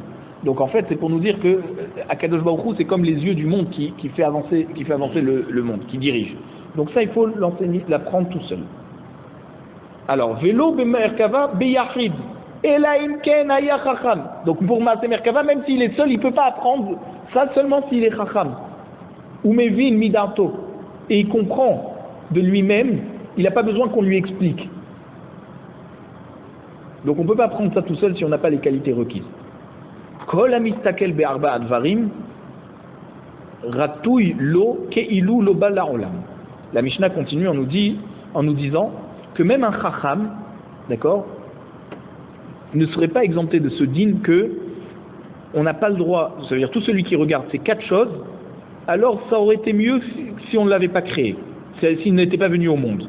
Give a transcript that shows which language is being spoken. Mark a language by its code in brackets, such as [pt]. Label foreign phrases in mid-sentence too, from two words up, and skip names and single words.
[fr] Donc en fait, c'est pour nous dire que Akadosh Baruch Hu, c'est comme les yeux du monde qui fait avancer le monde, qui dirige. Donc ça, il faut l'apprendre tout seul. Alors, [he] ולא במרכבה ביחיד. [fr] Donc pour Maaseh Merkava, même s'il est seul, il ne peut pas apprendre ça seulement s'il est chacham. [he] ומבין מדעתו. [fr] Et il comprend de lui-même, il n'a pas besoin qu'on lui explique. Donc on ne peut pas apprendre ça tout seul si on n'a pas les qualités requises. [he] כל המסתכל בארבעה דברים ראוי לו כאילו לא בא לעולם. [fr] La Mishnah continue en nous disant que même un chacham, d'accord, ne serait pas exempté de ce din que on n'a pas le droit, ça veut dire tout celui qui regarde ces 4 choses, alors ça aurait été mieux si on ne l'avait pas créé, s'il n'était pas venu au monde.